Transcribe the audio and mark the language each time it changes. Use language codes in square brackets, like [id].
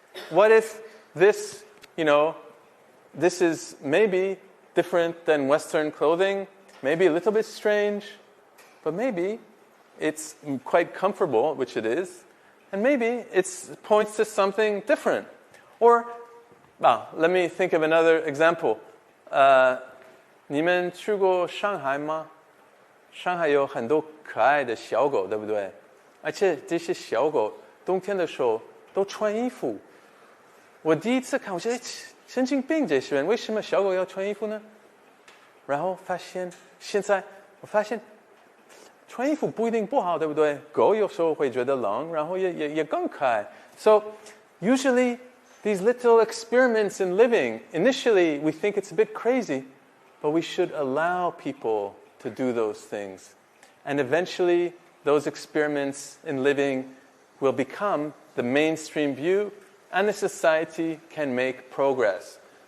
[en] What if this, this is maybe different than Western clothing, maybe a little bit strange, but maybe it's quite comfortable, which it is, and maybe it points to something different. Or, let me think of another example. [zh] 你们去过上海吗？上海有很多可爱的小狗，对不对？而且这些小狗冬天的时候都穿衣服。我第一次看，我觉得神经病，这些人为什么小狗要穿衣服呢？然后现在我发现穿衣服不一定不好，对不对？狗有时候会觉得冷，然后也更可爱。 [en] So usually these little experiments in living, initially we think it's a bit crazy, but we should allow people to do those things. And eventually those experiments in living will become the mainstream view, and the society can make progress.